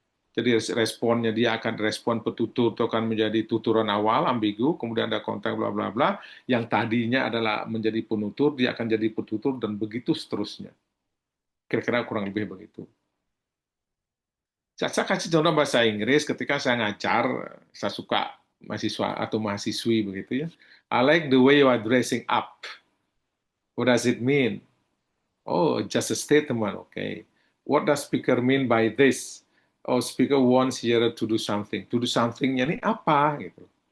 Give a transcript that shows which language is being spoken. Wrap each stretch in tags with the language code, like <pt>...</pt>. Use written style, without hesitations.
<id>Jadi responnya dia akan respon petutur itu akan menjadi tuturan awal ambigu, kemudian ada konteks bla bla bla, yang tadinya adalah menjadi penutur dia akan jadi petutur dan begitu seterusnya. Kira-kira kurang lebih begitu. Saya kasih contoh bahasa Inggris ketika saya ngajar, saya suka mahasiswa atau mahasiswi begitu ya.</id> <en>I like the way you are dressing up. What does it mean? Oh, just a statement, okay. What does speaker mean by this? Oh, speaker wants here to do something. To do something-</en> <id>nya ini apa gitu.</id>